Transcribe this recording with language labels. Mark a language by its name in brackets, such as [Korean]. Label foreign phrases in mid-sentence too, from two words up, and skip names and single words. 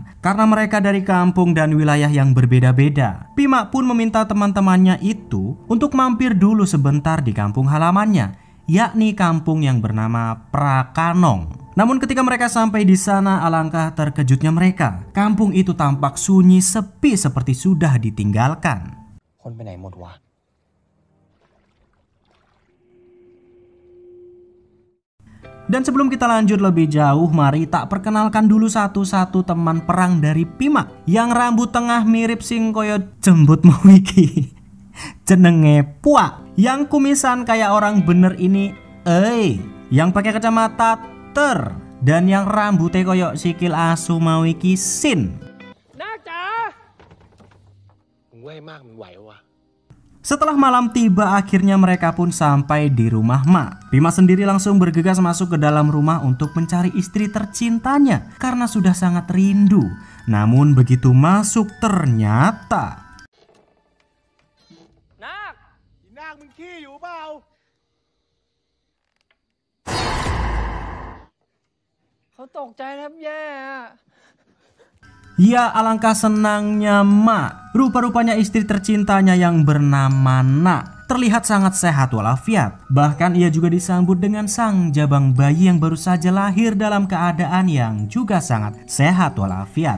[Indonesian] Karena mereka dari kampung dan wilayah yang berbeda-beda, Pima pun meminta teman-temannya itu untuk mampir dulu sebentar di kampung halamannya, yakni kampung yang bernama Prakanong. Namun ketika mereka sampai di sana, alangkah terkejutnya mereka. Kampung itu tampak sunyi sepi seperti sudah ditinggalkan. [Thai] คนไปไหนหมดวะ [Indonesian] Dan sebelum kita lanjut lebih jauh, mari tak perkenalkan dulu satu-satu teman perang dari Pima yang rambut tengah mirip [Javanese] sing koyo jembut mau iki. [Indonesian] Jenenge Puak. Yang kumisan kayak orang bener ini yang pakai kacamata ter, dan yang rambutnya [Javanese] koyo sikil asu mau iki [Indonesian] Sin. [Thai] นาคจ๋า มึงไว้มากมึงไหววะ [Indonesian] Setelah malam tiba, akhirnya mereka pun sampai di rumah Mak. Pima sendiri langsung bergegas masuk ke dalam rumah untuk mencari istri tercintanya karena sudah sangat rindu. Namun begitu masuk ternyata [Thai] นาค อีนางมึงขี้อยู่เปล่า เขาตกใจแทบแย่อะ [Indonesian] ya alangkah senangnya Mak. Rupa-rupanya istri tercintanya yang bernama Nak terlihat sangat sehat walafiat. Bahkan ia juga disambut dengan sang jabang bayi yang baru saja lahir dalam keadaan yang juga sangat sehat walafiat.